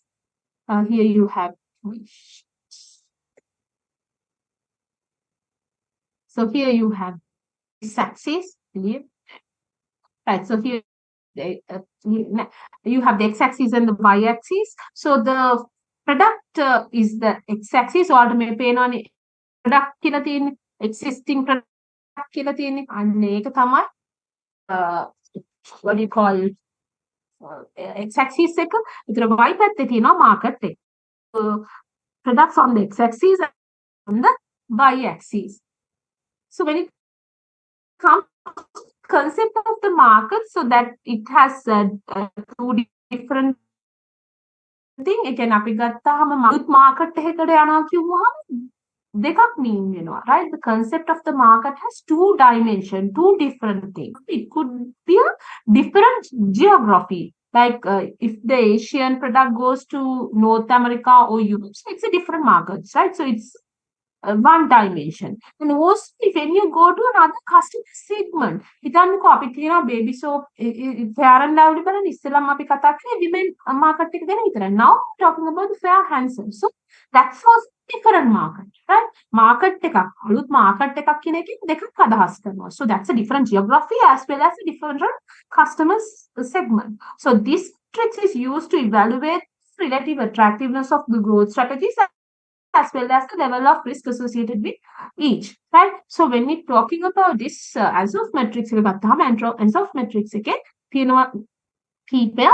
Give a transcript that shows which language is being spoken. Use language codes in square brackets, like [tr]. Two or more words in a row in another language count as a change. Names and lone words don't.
[en] Here you have, so here you have x-axis, right? So here you have the x-axis and the y-axis. So the product is the x-axis, or may pay on product [si] කියලා තියෙන්නේ, [en] existing product [si] කියලා තියෙන්නේ. අන්න ඒක තමයි [en] what do you call x-axis [si] එක. ඒතර y පැත්තේ තියෙනවා market එක. [en] Products on the x-axis and on the y-axis. So when it comes to concept of the market, so that it has two different thing. [si] ඒ කියන්නේ අපි ගත්තාම market එකකට යනවා කිව්වහම දෙකක් mean වෙනවා, right? [en] The concept of the market has two dimensions, two different things. It could be a different geography. Like if the Asian product goes to North America or Europe, so it's a different market, right? So it's one dimension. And also when you go to another customer segment, [si] හිතන්නකෝ අපි කියනවා [en] baby soap, [si] fair and lovely බලන්න ඉස්සෙල්ලාම අපි කතා කරේ [en] women market [si] එක ගැන විතරයි. [en] Now we're talking about the fair handsome. So that's also different market, right? [si] Market එකක් අලුත් market එකක් කියන එකෙන් දෙකක් අදහස් කරනවා. [en] So that's a different geography as well as a different customer segment. So this matrix is used to evaluate relative attractiveness of the growth strategies as well as the level of risk associated with each, right? So when we're talking about this Ansoff matrix, Ansoff matrix again, people.